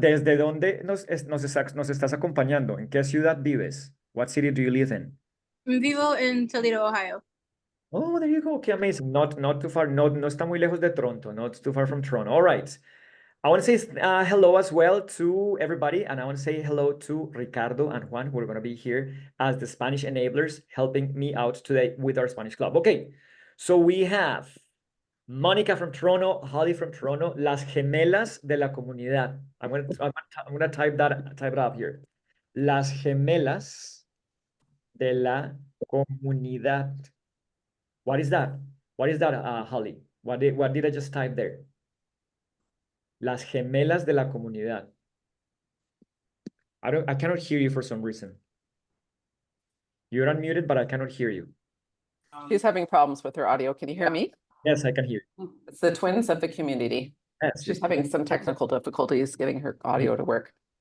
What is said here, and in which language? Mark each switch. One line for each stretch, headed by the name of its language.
Spanish: ¿Desde dónde nos estás acompañando? ¿En qué ciudad vives?
English: What city do you live in?
Spanish: Vivo en Toledo, Ohio.
English: Oh, there you go. Okay, amazing. Not too far.
Spanish: No está muy lejos de Toronto.
English: Not too far from Toronto. All right. I want to say hello as well to everybody, and I want to say hello to Ricardo and Juan, who are going to be here as the Spanish enablers, helping me out today with our Spanish club. Okay, so we have Monica from Toronto, Holly from Toronto,
Spanish: las gemelas de la comunidad.
English: I'm gonna type it up here.
Spanish: Las gemelas de la comunidad.
English: What is that? What is that, Holly? What did I just type there?
Spanish: Las gemelas de la comunidad.
English: I cannot hear you for some reason. You're unmuted, but I cannot hear you. She's having problems with her audio. Can you hear me? Yes, I can hear you. It's the twins of the community. Yes. She's having some technical difficulties getting her audio to work.